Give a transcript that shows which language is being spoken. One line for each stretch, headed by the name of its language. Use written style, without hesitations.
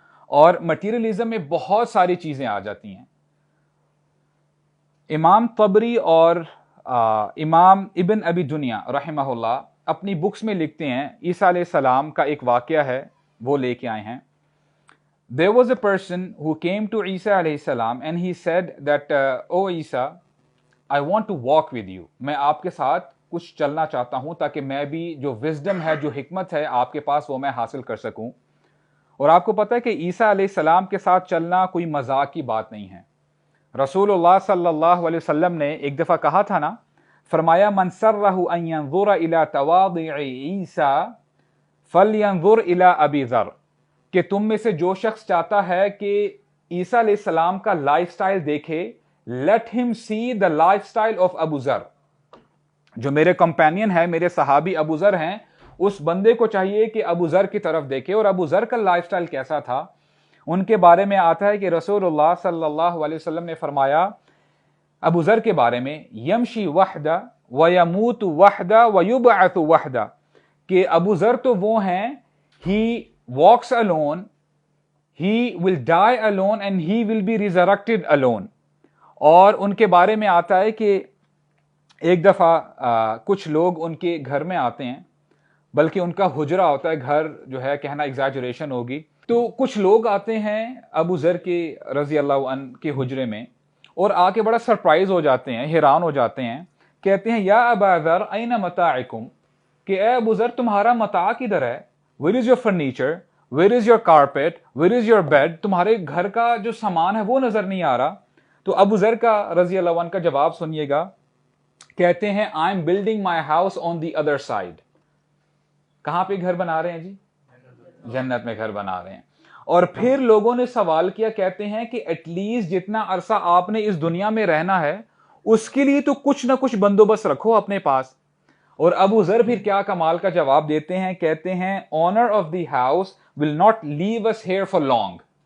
Urdu: اور مٹیریلزم میں بہت ساری چیزیں آ جاتی ہیں. امام طبری اور امام ابن ابی دنیا رحمہ اللہ اپنی بکس میں لکھتے ہیں, عیسیٰ علیہ السلام کا ایک واقعہ ہے وہ لے کے آئے ہیں.
English: There was a person who came to Isa alayhi salam and he said that, oh Isa, I want to walk with you.
Urdu: میں آپ کے ساتھ کچھ چلنا چاہتا ہوں تاکہ میں بھی جو وزڈم ہے, جو حکمت ہے آپ کے پاس, وہ میں حاصل کر سکوں. اور آپ کو پتہ ہے کہ عیسیٰ علیہ السلام کے ساتھ چلنا کوئی مذاق کی بات نہیں ہے. رسول اللہ صلی اللہ علیہ وسلم نے ایک دفعہ کہا تھا نا, فرمایا
Arabic: من سرہ ان ينظر الى تواضع عیسیٰ فلینظر الى ابی ذر.
Urdu: کہ تم میں سے جو شخص چاہتا ہے کہ عیسیٰ علیہ السلام کا لائف سٹائل دیکھے,
English: Let ہم see the lifestyle of Abu Zar.
Urdu: جو میرے کمپینین ہے, میرے صحابی ابو ذر ہیں, اس بندے کو چاہیے کہ ابو ذر کی طرف دیکھے. اور ابو ذر کا لائف سٹائل کیسا تھا, ان کے بارے میں آتا ہے کہ رسول اللہ صلی اللہ علیہ وسلم نے فرمایا ابو ذر کے بارے میں,
Arabic: یمشی وحدہ ویموت وحدہ ویبعث وحدہ.
Urdu: کہ ابو ذر تو وہ ہیں,
English: He walks alone, he will die alone and he will be resurrected alone.
Urdu: اور ان کے بارے میں آتا ہے کہ ایک دفعہ کچھ لوگ ان کے گھر میں آتے ہیں, بلکہ ان کا حجرہ ہوتا ہے, گھر جو ہے کہنا ایگزیجریشن ہوگی. تو کچھ لوگ آتے ہیں ابو ذر کے رضی اللہ عنہ کے حجرے میں, اور آ کے بڑا سرپرائز ہو جاتے ہیں, حیران ہو جاتے ہیں. کہتے ہیں
Arabic: یا ابا ذر این متاعکم,
Urdu: کہ اے ابو ذر تمہارا متاع کدھر ہے.
English: Where is your furniture? Where is your carpet? Where is your bed?
Urdu: تمہارے گھر کا جو سامان ہے وہ نظر نہیں آ رہا. تو ابو ذر کا رضی اللہ عنہ کا جواب سنیے گا. کہتے ہیں
English: I'm building my house on the other side.
Urdu: کہاں پہ گھر بنا رہے ہیں جی؟ جنت میں گھر بنا رہے ہیں. اور پھر لوگوں نے سوال کیا, کہتے ہیں کہ ایٹ لیسٹ جتنا عرصہ آپ نے اس دنیا میں رہنا ہے اس کے لیے تو کچھ نہ کچھ بندوبست رکھو اپنے پاس. اور ابو ذر پھر کیا کمال کا جواب دیتے ہیں, کہتے ہیں
English: Owner of the house will not leave us here for long.